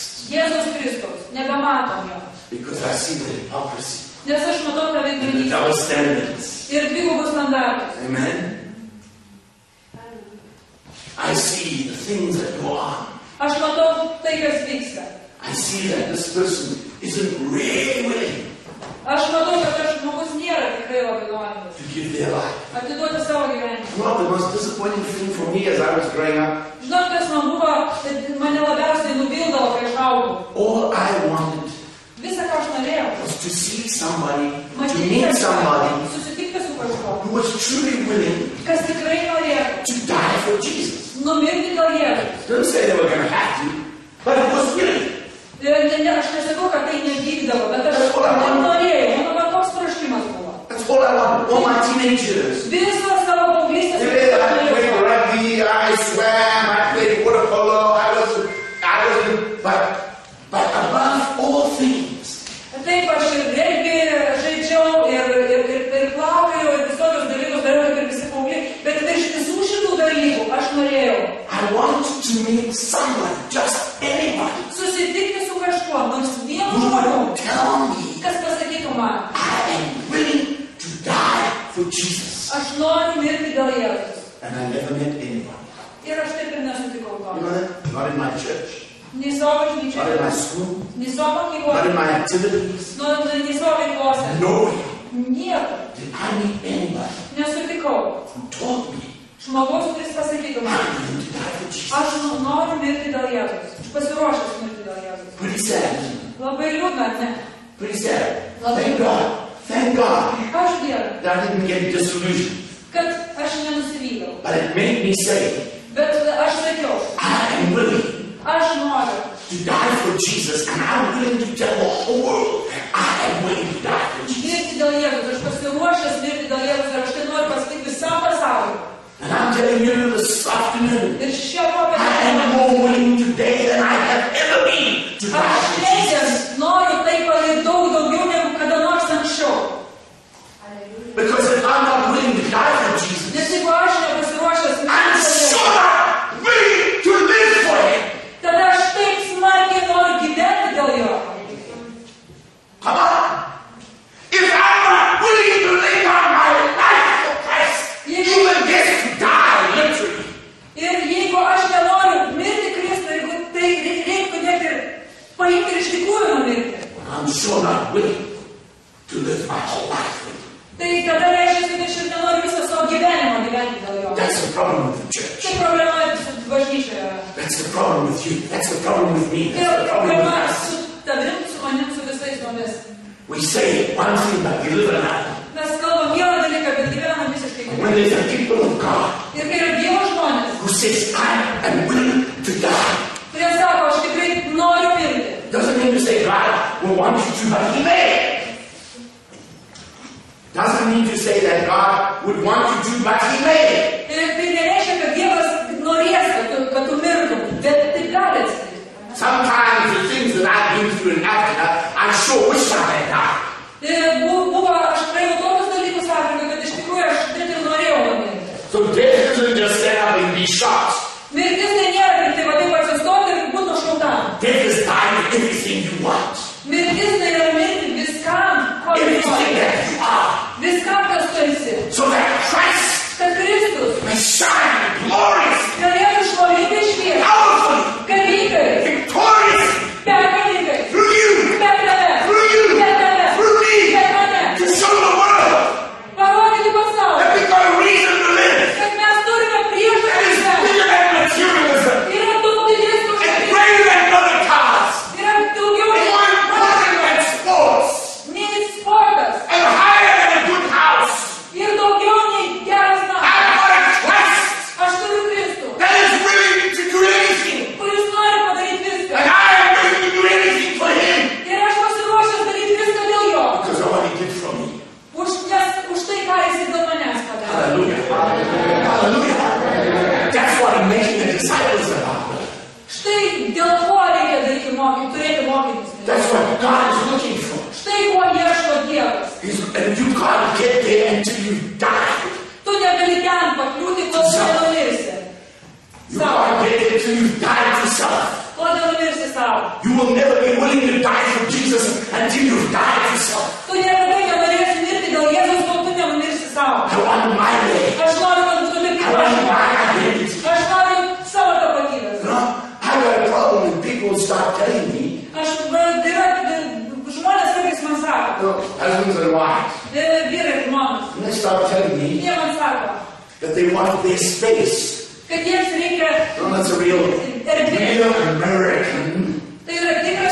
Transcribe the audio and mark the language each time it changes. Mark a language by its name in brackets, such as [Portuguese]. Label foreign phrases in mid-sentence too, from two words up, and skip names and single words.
[Lithuanian] Jėzus Kristus, nebematom jo. [English] Because I see the hypocrisy. [Lithuanian] Nes aš matau tą [English] And the double [Lithuanian] veidmainystę [English] standards. [Lithuanian] ir dvigubus standartus. [English] Amen. I see the things that go on. [Lithuanian] Aš matau tai, kas vyksta. [English] I see that this person isn't really willing [Lithuanian] Aš matau, kad tas žmogus nėra tikrai labai norintis [English] to give their life. [Lithuanian] atiduoti savo gyvenimą. [English] You know, the most disappointing thing for me as I was growing up, [Lithuanian] Žinot, kas man buvo, mane labiausiai nuvildavo, kai aš augau. [English] all I wanted [Lithuanian] Visa, ką aš norėjau, [English] was to see somebody, to [Lithuanian] matyti [English] meet [Lithuanian] kažką, [English] somebody [Lithuanian] susitikti su kažkuo, [English] who was truly willing [Lithuanian] kas tikrai norėjo [English] to die for Jesus. [Lithuanian] numirti dėl Jėzaus. [English] Don't say they were going to have to, but it was willing. [Lithuanian] Aš nesakau, kad tai nevykdavo, bet aš taip norėjau. Mano va toks troškimas buvo. [English] That's all I wanted. All my teenagers. [Lithuanian] Visą savo paauglystės [English] I played rugby, I swam, I played water polo, I was, but above all things, [Lithuanian] Taip, aš ir regbį žaidžiau, ir plaukiau, ir visokius dalykus dariau, kaip ir visi paaugliai. Bet virš visų šitų dalykų aš norėjau [English] I wanted to meet somebody, just anybody, [Lithuanian] susitikti su kažkuo, nors vienu [English] who [Lithuanian] žmogum, [English] would tell me [Lithuanian] kas pasakytų man, [English] I am willing to die for Jesus. [Lithuanian] aš noriu mirti dėl Jėzaus. [English] And I never met anybody. [Lithuanian] Ir aš taip ir nesutikau [English] You [Lithuanian] to. [English] know that? Not in my church, [Lithuanian] Nei savo [English] not in [Lithuanian] bažnyčioje, [English] my school, [Lithuanian] nei savo [English] not in [Lithuanian] mokykloje, [English] my activities. [Lithuanian] nei savo veiklose. [English] Nowhere [Lithuanian] Niekur [English] did I meet anybody [Lithuanian] nesutikau [English] who told me [Lithuanian] žmogaus, kuris pasakytų man, [English] I'm willing to die for Jesus. [Lithuanian] aš noriu mirti dėl Jėzaus. Aš pasiruošęs mirti dėl Jėzaus. [English] Pretty sad, isn't it? [Lithuanian] Labai liūdna, ne? [English] Pretty sad. Thank God. Thank God [Lithuanian] Aš Dievui, [English] that I didn't get disillusioned. [Lithuanian] kad aš nenusivyliau. [English] But it made me say, [Lithuanian] Bet aš sakiau, [English] I am willing [Lithuanian] aš noriu [English] to die for Jesus, and I'm willing to tell the whole world I am willing to die for Jesus. [Lithuanian] mirti dėl Jėzaus. Aš pasiruošęs mirti dėl Jėzaus ir aš tai noriu pasakyti visam pasauliu. [English] And I'm telling you this afternoon, [Lithuanian] Ir šią [English] I [Lithuanian] popietę [English] am more willing today than I have ever been to die [Lithuanian] aš [English] for [Lithuanian] šiandien [English] Jesus. [Lithuanian] noriu tai padaryti daug daugiau negu kada nors anksčiau. [English] Because if I'm not willing to die for Jesus, [Lithuanian] Nes jeigu aš nepasiruošęs [English] I'm [Lithuanian] mirti dėl [English] so [Lithuanian] Jėzaus, [English] not willing to live for Him. [Lithuanian] tada aš taip smarkiai noriu gyventi dėl Jo. [English] Come on. If I'm not willing to lay down my life for Christ, even this to die literally. [Lithuanian] Ir jeigu aš nenoriu mirti Kristui, jeigu tai reiktų net ir paimti ir iš tikrųjų numirti, [English] I'm sure not willing to live my whole life for Him. [Lithuanian] tai tada reiškia, kad aš ir nenoriu visą savo gyvenimą gyventi dėl Jo. [English] That's the problem with the church. [Lithuanian] Tai problema su bažnyčioje. [English] That's the problem with you. That's the problem with me. [Lithuanian] Tai [English] That's the problem with [Lithuanian] problema [English] us. [Lithuanian] su tavim, su manim, su visais mumis. [English] We say one thing, but we live another. [Lithuanian] Mes kalbam vieną dalyką, bet gyvenam visiškai [English] When [Lithuanian] kitaip. [English] there's a people of God [Lithuanian] Ir kai yra Dievo žmonės, [English] who says, I am willing to die, [Lithuanian] kurie sako, aš tikrai noriu mirti. [English] doesn't mean to say God will want you to, but He may. Doesn't mean to say that God would want you to, but He may. [Lithuanian] Ir tai nereiškia, kad Dievas norės, kad tu mirtum, bet tai gali atsitikti. [English] Sometimes the things that I've been through in Africa, I sure wish I had died. [Lithuanian] Ir buvo, aš praėjau tokius dalykus Afrikoje, kad iš tikrųjų aš net ir norėjau numirti. [English] So death isn't just stand up and be shot. [Lithuanian] Mirtis tai nėra tik tai va taip atsistoti ir būti nušautam. [English] Death is dying for everything you want. [Lithuanian] Mirtis tai yra mirti viskam, ko tu [English] Everything [Lithuanian] nori. [English] that you are. [Lithuanian] Viskam, kas tu esi. [English] So that Christ [Lithuanian] Kad Kristus [English] may shine glorious, [Lithuanian] galėtų šlovinti šviesą, [English] powerfully, [Lithuanian] galingai, [English] victorious [Lithuanian] pergalingai, [English] through you, [Lithuanian] per tave, [English] through you, [Lithuanian] per tave, [English] through me, [Lithuanian] per mane. [English] to show the world [Lithuanian] Parodyti pasauliu, [English] that we've got a reason to live. [Lithuanian] kad mes turime [English] That [Lithuanian] priežastį [English] is [Lithuanian] gyventi. [English] bigger than materialism [Lithuanian] Yra daug didesnių [English] and [Lithuanian] žmonių. [English] greater than other cars [Lithuanian] Yra daugiau [English] and more important than sports [Lithuanian] nei sportas. [English] and higher than a good house. [Lithuanian] Ir daugiau nei geras namas. [English] I've got a Christ [Lithuanian] Aš turiu Kristų, [English] that is willing to do anything, [Lithuanian] kuris nori padaryti viską. [English] and I am willing to do anything for Him [Lithuanian] Ir aš pasiruošęs daryti viską dėl Jo. [English] because of what He did for me. [Lithuanian] Už tai, ką Jis dėl manęs padarė. [English] Hallelujah. Hallelujah. That's what I'm making the disciples about. [Lithuanian] Štai dėl ko reikia daryti turėti mokymus. [English] That's what God is looking for. [Lithuanian] Štai ko ieško Dievas. [English] And you can't get there until you die. [Lithuanian] Tu negali ten pakliūti, kol tu nenumirsi. [English] You can't get there until you die to self. [Lithuanian] Kol nenumirsi savo. savo. [English] You will never be willing to die for Jesus until you've died yourself. [Lithuanian] Tu niekada nenorėsi mirti dėl Jėzaus, kol tu nenumirsi savo. [English] I want my way. [Lithuanian] Aš noriu, kad tu taip [English] I want my identity. [Lithuanian] Aš noriu savo tapatybės. [English] You know, I got a problem when people start telling me, [Lithuanian] žmonės kartais man sako, [English] husbands and wives, [Lithuanian] vyrai ir žmonos, [English] and they start telling me [Lithuanian] jie man sako, [English] that they want their space. [Lithuanian] kad jiems reikia [English] No, that's a real American [Lithuanian] tai yra tikras